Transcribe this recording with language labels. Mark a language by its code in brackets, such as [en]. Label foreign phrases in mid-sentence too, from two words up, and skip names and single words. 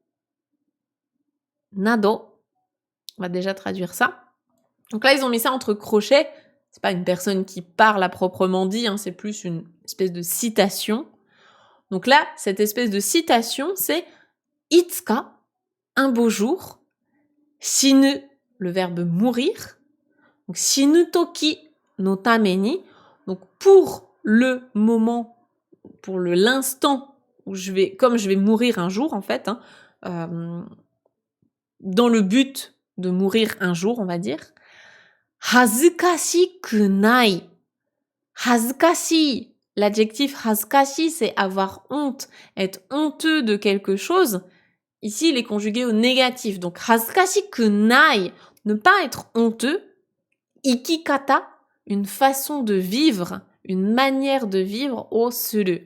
[ja] Nado. [fr] On va déjà traduire ça. Donc là, ils ont mis ça entre crochets. C'est pas une personne qui parle à proprement dit, hein, c'est plus une espèce de citation. Donc là, cette espèce de citation, c'est Itsuka, un beau jour. Shinu, le verbe mourir. [ja] Donc 死ぬ時のために. [fr] Donc pour le moment, pour l'instant où comme je vais mourir un jour en fait, hein, dans le but de mourir un jour, on va dire. [ja] 恥ずかしくない. Hazukashi. [fr] L'adjectif hazukashi, c'est avoir honte, être honteux de quelque chose. Ici, il est conjugué au négatif. Donc, [ja] 恥ずかしくない, [fr] ne pas être honteux. Ikikata, une façon de vivre, une manière de vivre au suru.